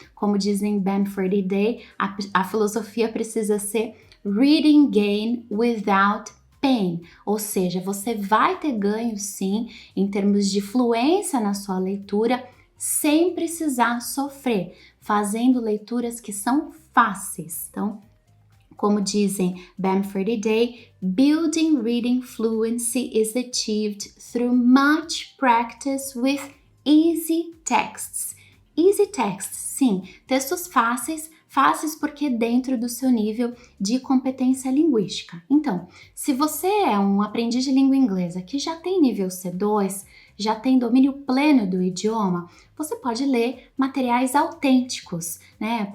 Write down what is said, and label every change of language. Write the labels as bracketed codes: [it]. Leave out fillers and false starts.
[pt] Como dizem Bamford e Day, a filosofia precisa ser [en] reading gain without pain, [pt] ou seja, você vai ter ganho sim em termos de fluência na sua leitura sem precisar sofrer, fazendo leituras que são fáceis. Então, como dizem [en] Bamford e Day, building reading fluency is achieved through much practice with easy texts. Easy texts, [pt] sim, textos fáceis porque dentro do seu nível de competência linguística. Então, se você é um aprendiz de língua inglesa que já tem nível C2, já tem domínio pleno do idioma, você pode ler materiais autênticos, né?